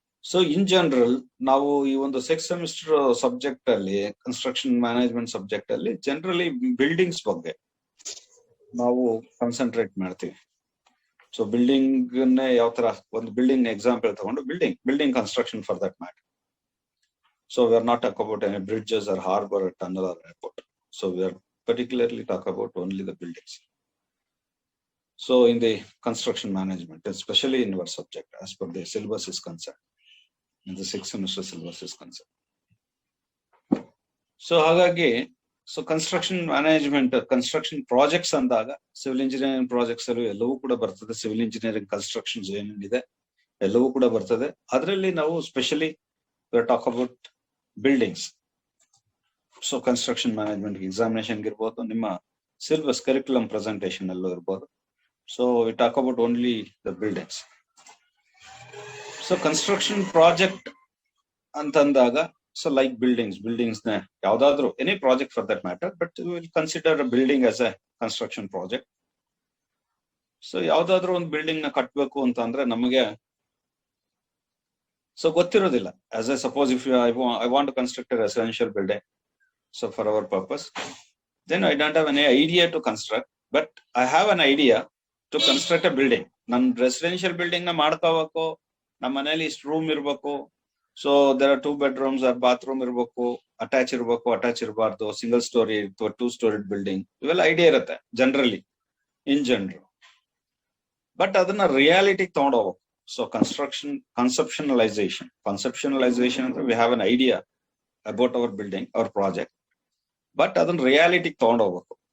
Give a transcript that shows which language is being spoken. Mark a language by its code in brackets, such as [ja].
[kn] So in general ನಾವು ಈ ಒಂದು 6th ಸೆಮಿಸ್ಟರ್ ಸಬ್ಜೆಕ್ಟ್ ಅಲ್ಲಿ, ಕನ್ಸ್ಟ್ರಕ್ಷನ್ ಮ್ಯಾನೇಜ್ಮೆಂಟ್ ಸಬ್ಜೆಕ್ಟ್ ಅಲ್ಲಿ ಜನರಲಿ ಬಿಲ್ಡಿಂಗ್ಸ್ ಬಗ್ಗೆ ನಾವು ಕಾನ್ಸಂಟ್ರೇಟ್ ಮಾಡ್ತೀವಿ. ಸೊ ಬಿಲ್ಡಿಂಗ್ ಯಾವ ತರ, ಒಂದು ಬಿಲ್ಡಿಂಗ್ ಎಕ್ಸಾಂಪಲ್ ತಗೊಂಡು building construction for that matter. [en] So we are not talk about any bridges or harbour or tunnel or airport. So we are particularly talk about only the buildings. So in the construction management, especially in our subject, as per the syllabus is concerned, in the 6th semester syllabus is concerned. [kn] So hagagi, so construction management, construction projects andaga, civil engineering projects allu ellavu kuda bartade. Civil engineering constructions ಏನಿದೆ ಎಲ್ಲವೂ ಕೂಡ ಬರ್ತದೆ. ಅದರಲ್ಲಿ ನಾವು specially [en] talk about buildings. [kn] So construction management examination ಇರ್ಬೋದು, ನಿಮ್ಮ syllabus curriculum presentation ಅಲ್ಲೂ ಇರ್ಬೋದು. [en] So we talk about only the buildings. So construction project ಅಂತಂದಾಗ, so like buildings ನ ಯಾವ್ದಾದ್ರು any project for that matter, but will consider building as a construction project. [kn] So ಯಾವ್ದಾದ್ರು ಒಂದು building ನ ಕಟ್ಟಬೇಕು ಅಂತ ಅಂದ್ರೆ ನಮಗೆ ಸೊ ಗೊತ್ತಿರೋದಿಲ್ಲ. [en] As a suppose if I want to construct a residential building, so for our purpose, then I don't have any idea to construct, but I have an idea to construct a building. [kn] Nan residential building na ಮಾಡ್ಕೋಬೇಕು, ನಮ್ಮ ಮನೆಯಲ್ಲಿ ಇಷ್ಟು room ಇರಬೇಕು, so there are 2 bedrooms R bathroom ಇರ್ಬೇಕು, attach ಇರ್ಬೇಕು, attach ಇರಬಾರ್ದು, single story ಅಥವಾ 2 storied building, ಇವೆಲ್ಲ ಐಡಿಯಾ ಇರುತ್ತೆ ಜನರಲಿ ಇನ್ ಜನರಲ್. ಬಟ್ ಅದನ್ನ ರಿಯಾಲಿಟಿಗೆ ತಗೊಂಡೋಗ್ಬೇಕು. ಸೊ ಕನ್ಸೆಪ್ಷನಲೈಸೇಷನ್ ಅಂದ್ರೆ [en] we have an idea about our building, our project, [kn] but ಅದನ್ನ ರಿಯಾಲಿಟಿಗೆ ತಗೊಂಡೋಗ್ಬೇಕು.